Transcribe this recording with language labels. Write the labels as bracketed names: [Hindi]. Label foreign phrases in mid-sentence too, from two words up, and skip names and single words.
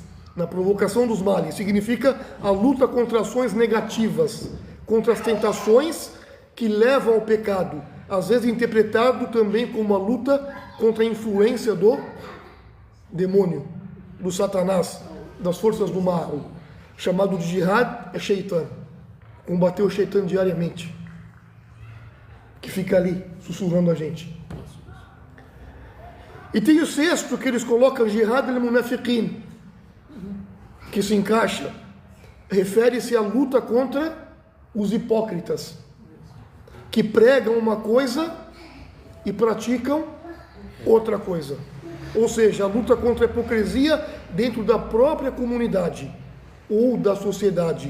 [Portuguese] Na provocação dos males significa a luta contra ações negativas, contra as tentações que levam ao pecado, às vezes interpretado também como uma luta contra a influência do demônio, do Satanás, das forças do mal. Chamado de jihad é Shaitan, combater o Shaitan diariamente, que fica ali sussurrando a gente. E tem o sexto, que eles colocam [Arabic] جهاد المنافقين, [Portuguese] que se encaixa, refere-se à luta contra os hipócritas, que pregam uma coisa e praticam outra coisa. Ou seja, a luta contra a hipocrisia dentro da própria comunidade ou da sociedade.